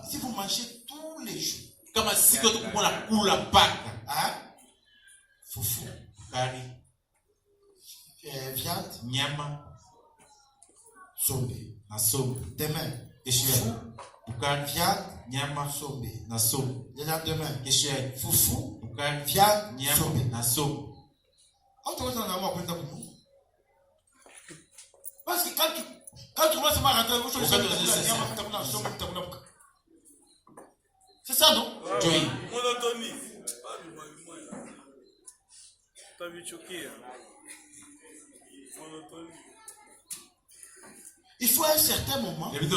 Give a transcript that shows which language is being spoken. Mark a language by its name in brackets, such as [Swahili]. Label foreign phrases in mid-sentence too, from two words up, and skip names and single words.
[French] Si vous mangez tous les jours, hein? Foufou, viande, nyama, sombe. Demain, foufou, viande, nyama, sombe. na sombe. Le lendemain, foufou, Viande, sombe. na sombe. Parce que quand tu commences à rentrer, c'est ça, non? Joey. Monotonie. Il faut un certain moment.